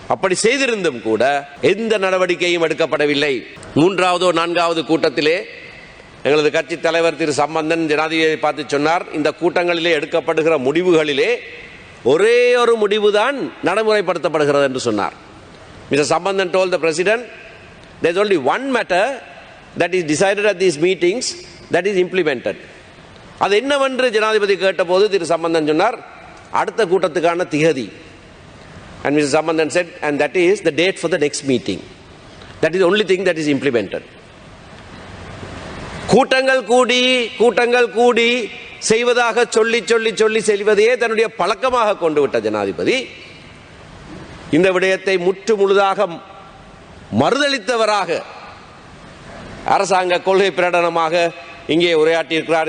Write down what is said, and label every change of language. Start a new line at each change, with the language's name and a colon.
Tamil: அப்படி செய்திருந்தும் கூட எந்த நடவடிக்கையும் எடுக்கப்படவில்லை. 3வது 4வது கூட்டத்திலே எங்களது கட்சி தலைவர் திரு சம்பந்தன் ஜனாதிபதியை பார்த்து சொன்னார், இந்த கூட்டங்களிலே எடுக்கப்படுகிற முடிவுகளிலே ஒரே ஒரு முடிவுதான் நடைமுறைப்படுத்தப்படுகிறது என்று சொன்னார்.
English: Mr. Sambandhan told the president, there is only one matter that is decided at these meetings that is implemented.
Tamil: அது என்னவென்று ஜனாதிபதி கேட்டபோது திரு சம்பந்தன் சொன்னார், அடுத்த கூட்டத்துக்கான திகதி.
English: And Mr. Sambandhan said, and that is the date for the next meeting. That is the only thing that is implemented.
Tamil: கூட்டங்கள் கூடி செய்வதாக சொல்லி செல்வதையே தன்னுடைய பழக்கமாக கொண்டு விட்ட ஜனாதிபதி இந்த விடயத்தை முற்று முழுதாக மறுதளித்தவராக அரசாங்க கொள்கை பிரகடனமாக இங்கே உரையாற்றியிருக்கிறார்.